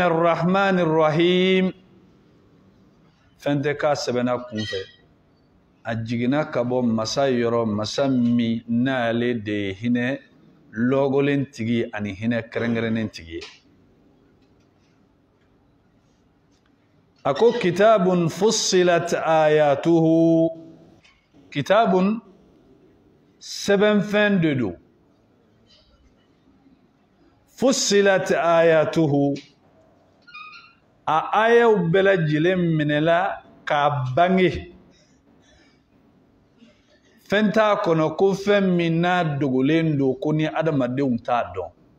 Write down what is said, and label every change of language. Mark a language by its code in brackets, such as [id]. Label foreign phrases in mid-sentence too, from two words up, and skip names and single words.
[ar] الرحمن الرحيم [bm] fɛn tɛ k'a sɛbɛnna kunfɛ a jiginna ka bɔ masa yɔrɔ masa min n'ale de ye hinɛ lɔgɔlen tigi ani hinɛ kɛrɛnkɛrɛnnen tigi ye a ko [ar] كتاب فصلت آياته [bm] kitabun sɛbɛnfɛn de don [ar] فصلت آياته [bm] a ayaw bɛɛ lajɛlen minɛla k'a bange fɛn t'a kɔnɔ ko fɛn min n'a dogolen don ko ni adamadenw t'a dɔn